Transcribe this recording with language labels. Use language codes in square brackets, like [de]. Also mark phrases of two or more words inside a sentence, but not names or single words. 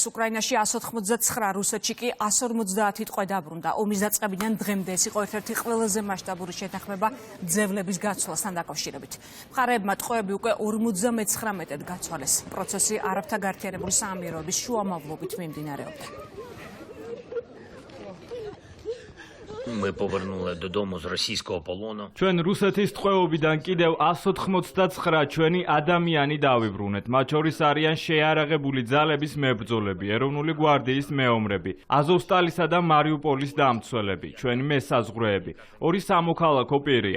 [ka] უკრაინაში 189, რუსეთში კი 150 ტყვე დაბრუნდა. ომის დაწყებიდან დღემდე ეს იყო ერთ-ერთი ყველაზე მასშტაბური შეთანხმება ძევლების გაცვლასთან დაკავშირებით. მხარეებმა ტყვეები უკვე 59-ად გაცვალეს. პროცესი არაბთა გაერთიანებული საამიროების შუამავლობით მიმდინარეობდა. [uk] Ми повернули додому з російського полону. [ka] ჩვენ რუსეთის ტყვეობიდან კიდევ 189 ჩვენი ადამიანი დავიბრუნეთ. მათ შორის არიან შეიარაღებული ძალების მებრძოლები, ეროვნული გვარდიის მეომრები, აზოვსტალისა და მარიუპოლის დამცველები, ჩვენი მესაზღვრეები, ორი სამოქალაქო პირია.